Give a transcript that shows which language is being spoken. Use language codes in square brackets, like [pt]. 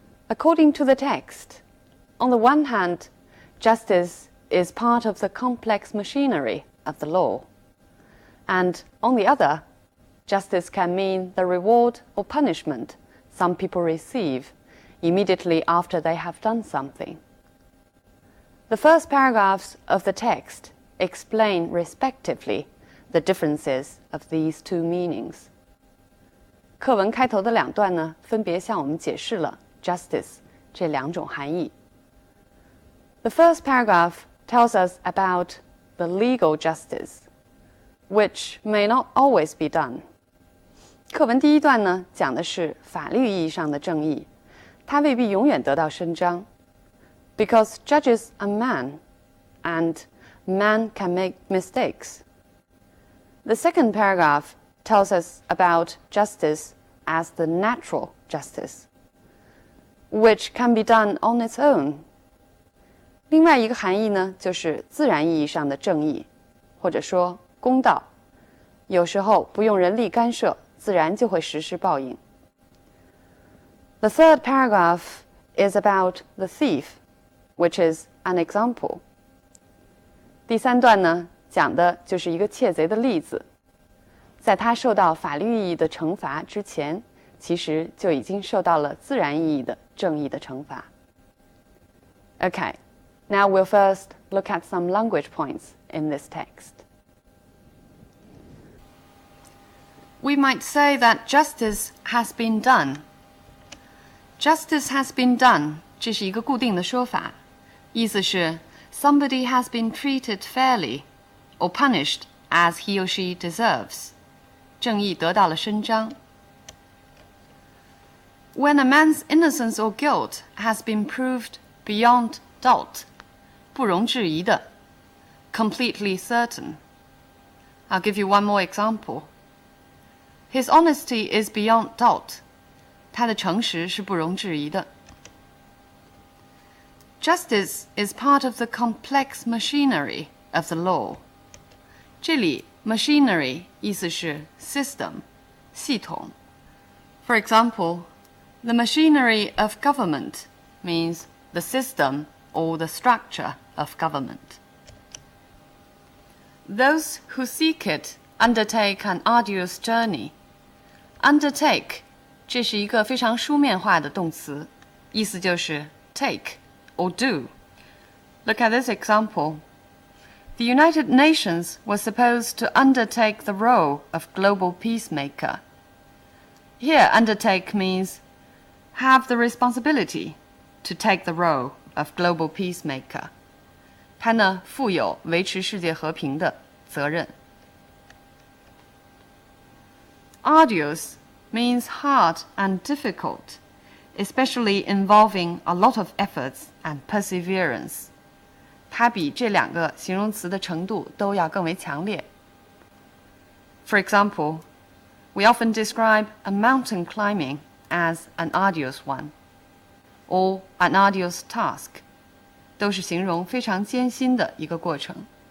[en] According to the text, on the one hand, justice is part of the complex machinery of the law, and on the other, justice can mean the reward or punishment some people receive immediately after they have done something. The first paragraphs of the text explain respectively the differences of these two meanings. [zh] 课文开头的两段呢，分别向我们解释了 justice 这两种含义。 [en] The first paragraph tells us about the legal justice, which may not always be done. [zh] 课文第一段呢，讲的是法律意义上的正义，它未必永远得到伸张。 [en] Because judges are man, and man can make mistakes. The second paragraph tells us about justice as the natural justice, which can be done on its own. [zh] 另外一个含义呢，就是自然意义上的正义，或者说公道，有时候不用人力干涉，自然就会实施报应。 [en] The third paragraph is about the thief, which is an example. [zh] 第三段呢，讲的就是一个窃贼的例子，在他受到法律意义的惩罚之前，其实就已经受到了自然意义的正义的惩罚。 [en] Okay, now we'll first look at some language points in this text. We might say that justice has been done. Justice has been done [zh] 这是一个固定的说法，意思是 [en] somebody has been treated fairly or punished as he or she deserves. [zh] 正义得到了伸张。 [en] When a man's innocence or guilt has been proved beyond doubt, [zh] 不容置疑的 [en] completely certain. I'll give you one more example. His honesty is beyond doubt. [zh] 他的诚实是不容置疑的。 [en] Justice is part of the complex machinery of the law. [zh] 这里 machinery 意思是 system 系统。 [en] For example, the machinery of government means the system or the structure of government. Those who seek it undertake an arduous journey. [zh] Undertake 这是一个非常书面化的动词，意思就是 [en] take or do. Look at this example. The United Nations was supposed to undertake the role of global peacemaker. Here, undertake means have the responsibility to take the role of global peacemaker. [zh] 它呢，负有维持世界和平的责任。 [en] Arduous means hard and difficult, especially involving a lot of efforts and perseverance. [zh] 它比这两个形容词的程度都要更为强烈。 [en] For example, we often describe a mountain climbing as an arduous one, or an arduous task. [zh] 都是形容非常艰辛的一个过程。